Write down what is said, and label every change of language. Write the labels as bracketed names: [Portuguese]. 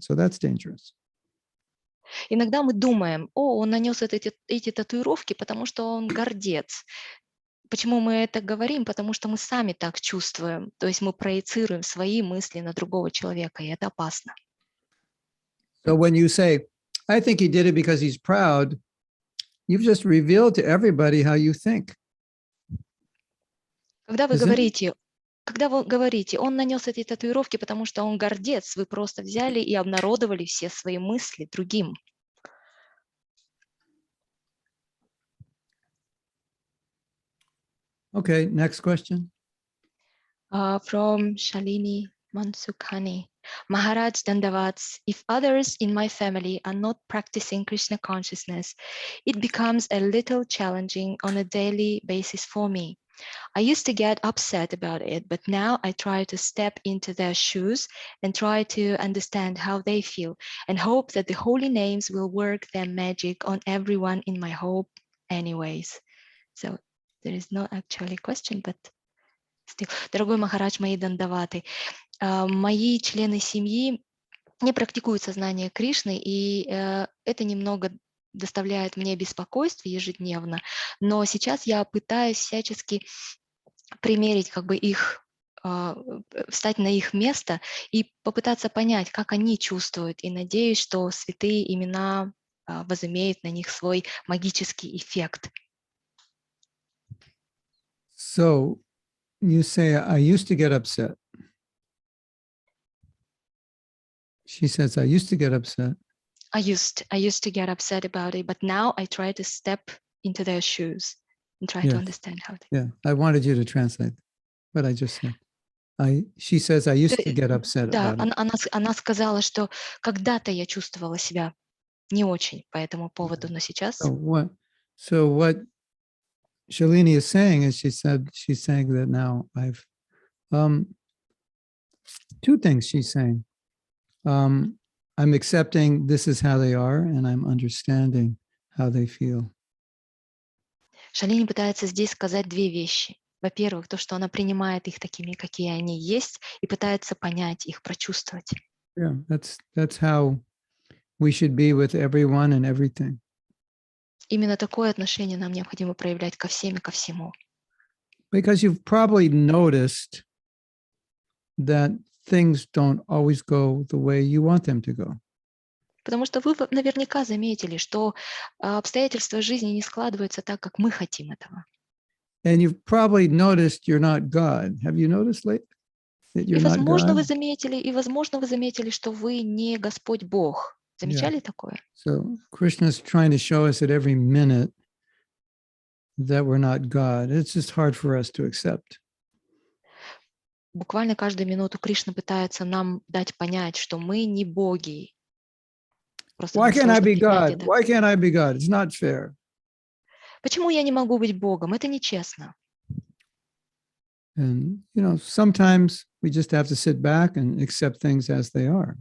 [English] So that's dangerous. [Russian] Иногда мы думаем, он нанес эти татуировки, потому что он гордец. Почему мы это говорим? Потому что мы сами так чувствуем. То есть мы проецируем свои мысли на другого человека, и это опасно. [English] So when you say, I think he did it because he's proud, you've just revealed to everybody how you think. [Russian] Когда вы говорите, он нанес эти татуировки, потому что он гордец, вы просто взяли и обнародовали все свои мысли другим. [English] Okay, next question. From Shalini Mansukhani. Maharaj Dandavats, if others in my family are not practicing Krishna consciousness, it becomes a little challenging on a daily basis for me. I used to get upset about it, but now I try to step into their shoes and try to understand how they feel and hope that the holy names will work their magic on everyone in my home anyways. So there is no actually question, but still. [Russian] Дорогой Махарадж, мои дандаваты, мои члены семьи не практикуют сознание Кришны, и это немного доставляет мне беспокойство ежедневно, но сейчас я пытаюсь всячески примерить их, встать на их место и попытаться понять, как они чувствуют, и надеюсь, что святые имена возымеют на них свой магический эффект. [English] So you say, I used to get upset. She says, I used to get upset. I used to get upset about it, but now I try to step into their shoes and try to understand how they... Yeah, I wanted you to translate what I just said. She says, I used to get upset about it. [Russian] Она сказала, что когда-то я чувствовала себя не очень по этому поводу, но сейчас... [English] So what Shalini is saying is she's saying that now I've... two things she's saying. I'm accepting this is how they are, and I'm understanding how they feel. [Russian] Шалини пытается здесь сказать две вещи. Во-первых, то, что она принимает их такими, какие они есть, и пытается понять их, прочувствовать. [English] Yeah, that's how we should be with everyone and everything. [Russian] Именно такое отношение нам необходимо проявлять ко всем и ко всему. [English] Because you've probably noticed that things don't always go the way you want them to go. [Russian] Потому что вы наверняка заметили, что обстоятельства жизни не складываются так, как мы хотим этого. [English] And you've probably noticed you're not God. Have you noticed lately that you're not God? [Russian] Возможно, вы заметили, что вы не Господь Бог. Замечали такое? [English] So Krishna's trying to show us at every minute that we're not God. It's just hard for us to accept. [Russian] Буквально каждую минуту Кришна пытается нам дать понять, что мы не боги. [English] Why can't I be God? Why can't I be God? It's not fair. [Russian] Почему я не могу быть Богом? Это нечестно. [English] And, sometimes we just have to sit back and accept things as they are.